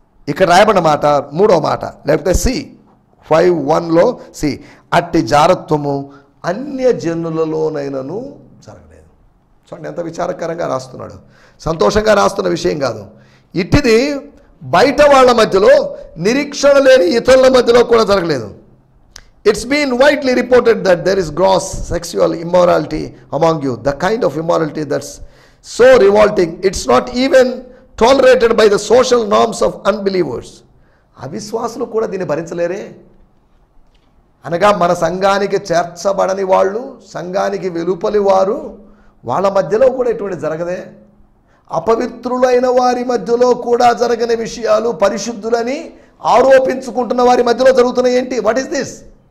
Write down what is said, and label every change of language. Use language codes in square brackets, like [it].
[te] ఇక్కడ రాయబడిన మాట 3వ మాట, లేకపోతే C5:1లో సి, అట్టి జారత్వము అన్యజనులలోనైనను జరగలేదు. చూడండి ఎంత విచారకరంగా రాస్తున్నాడు. సంతోషంగా రాస్తున్న విషయం కాదు. ఇట్టిది బయట వాళ్ళ మధ్యలో, నిరీక్షణ లేని ఇతరుల మధ్యలో కూడా జరగలేదు. [en] It's been widely reported that there is gross sexual immorality among you, the kind of immorality that's so revolting, it's not even tolerated by the social norms of unbelievers. [te] అవిశ్వాసులు కూడా దీన్ని భరించలేరే. అనగా మన సంఘానికి చేర్చబడని వాళ్ళు, సంఘానికి వెలుపలి వారు, వాళ్ళ మధ్యలో కూడా ఎటువంటి జరగదే. అపవిత్రులైన వారి మధ్యలో కూడా జరగని విషయాలు పరిశుద్ధులని ఆరోపించుకుంటున్న వారి మధ్యలో జరుగుతున్నాయి. ఏంటి? [en] What is this?